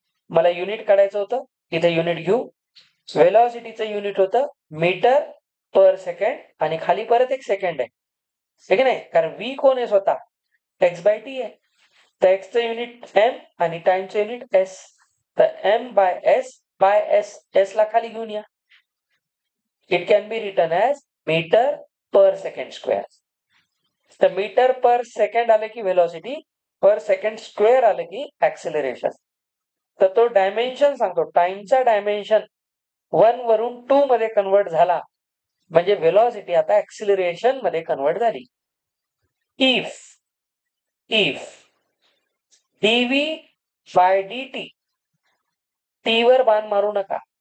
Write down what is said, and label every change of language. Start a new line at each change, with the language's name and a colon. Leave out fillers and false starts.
Marathi: मला युनिट काढायचं होतं, इथे युनिट घेऊ. व्हेलॉसिटीचं युनिट होतं मीटर पर सेकंड आणि खाली परत एक सेकंड आहे की नाही, कारण V कोण आहे स्वतः? X/T आहे. तर X चं युनिट M आणि टाइमचं युनिट S. तर M/S ला खाली घेऊन या.
English: It can be written as metre per second square.
Marathi: तर मीटर पर सेकंड आलं की व्हेलॉसिटी, पर सेकंड स्क्वेअर आलं की ऍक्सिलरेशन. तर तो डायमेन्शन सांगतो, टाइमचा डायमेन्शन 1 वरून 2 मध्ये कन्वर्ट झाला म्हणजे व्हेलॉसिटी आता ऍक्सिलरेशन मध्ये कन्वर्ट झाली. इफ dV/dt, T वर बाण मारू नका.